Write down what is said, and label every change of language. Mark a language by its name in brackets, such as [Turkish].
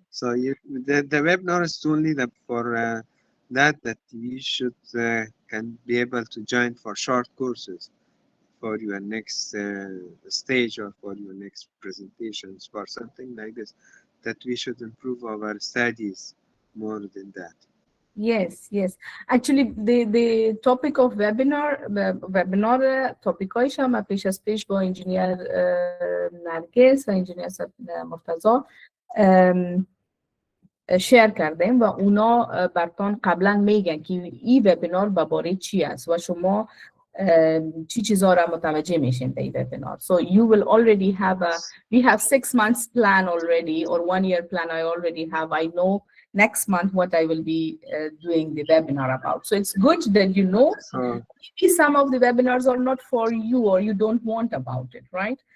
[English] So the webinar is only for that you should can be able to join for short courses for your next stage or for your next presentations, for something like this, that we should improve our studies more than that. Yes. Actually, the topic of webinar [Persian] topic هایش هم پیش از پیش با انجینیر نرگس و انجینیر مرتضی شیر کردیم و اونا براتون قبلا میگن که این وبینار باره چی است و شما چی چیزا را متوجه میشین در این وبینار. [English] So you will already have we have 6 months plan already or 1 year plan I already have. I know next month what I will be doing the webinar about. So it's good that you know maybe some of the webinars are not for you or you don't want about it, right?